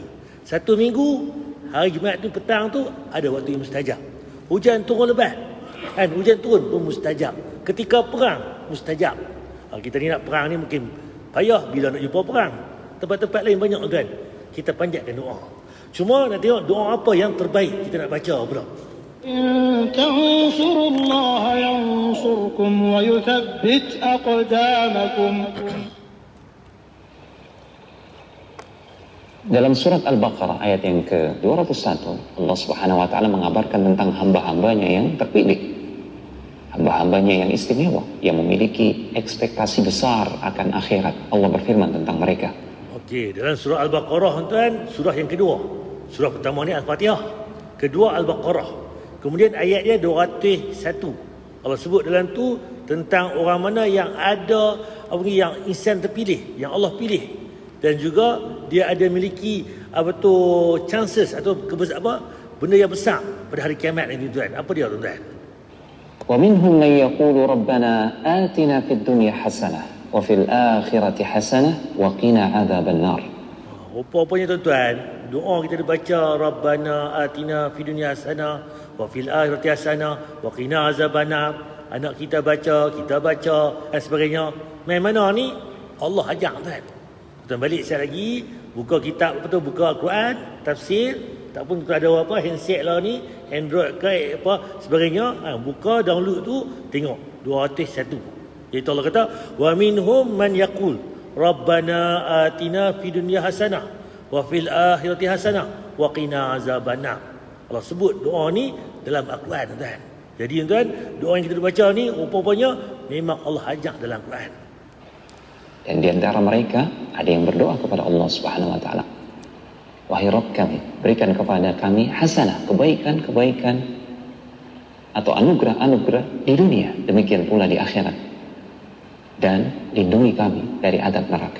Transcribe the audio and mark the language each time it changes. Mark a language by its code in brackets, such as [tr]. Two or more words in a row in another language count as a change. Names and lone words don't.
[ms] Satu minggu, hari Jumaat tu petang tu, ada waktu yang mustajab. Hujan turun lebat, kan? Hujan turun pun mustajab. Ketika perang, mustajab. Kita ni nak perang ni mungkin payah bila nak jumpa perang. Tempat-tempat lain banyak, tuan. Kita panjatkan doa. Cuma nak tengok doa apa yang terbaik kita nak baca pula. [ar] إن تنصروا الله ينصركم ويثبت أقدامكم. [id] Dalam surat Al-Baqarah ayat yang ke-201, Allah [ar] سبحانه وتعالى [id] mengabarkan tentang hamba-hambanya yang terpilih. Hamba-hambanya yang istimewa, yang memiliki ekspektasi besar akan akhirat. Allah berfirman tentang mereka. [ms] Okey, dalam surah Al-Baqarah, tuan, surah yang kedua. Surah pertama ni Al-Fatihah, kedua Al-Baqarah. Kemudian ayat dia 201. Allah sebut dalam tu tentang orang mana yang ada yang insan terpilih, yang Allah pilih, dan juga dia ada miliki chances atau benda yang besar pada hari kiamat ini, tuan. Apa dia, tuan? [ar] ومنهم من يقول ربنا آتنا في الدنيا حسنة وفي الآخرة حسنة وقنا عذاب النار. [ms] Apa-apanya, tuan-tuan, doa kita dibaca [ar] ربنا آتنا في الدنيا حسنة وفي الآخرة حسنة وقنا عذاب النار. [ms] Anak kita baca, kita baca dan sebagainya. Main mana ni Allah ajak, tuan. Tuan balik sekali lagi, buka kitab, buka Al-Quran, tafsir, tak pun ada handset lah ni, Android ke sebagainya, buka download tu, tengok 201. Iaitu Allah kata, [ar] ومنهم من يقول ربنا آتنا في الدنيا حسنة وفي الآخرة حسنة وقنا عذاب النار. [ms] Allah sebut doa ni dalam Al-Quran, tuan. Jadi, tuan, doa yang kita baca ni rupanya memang Allah ajak dalam Al-Quran. [id] Dan di antara mereka Ada yang berdoa kepada Allah [ar] سبحانه وتعالى, [id] wahai Rabb kami, berikan kepada kami hasanah, kebaikan-kebaikan atau anugerah-anugerah di dunia, demikian pula di akhirat, dan lindungi kami dari azab neraka.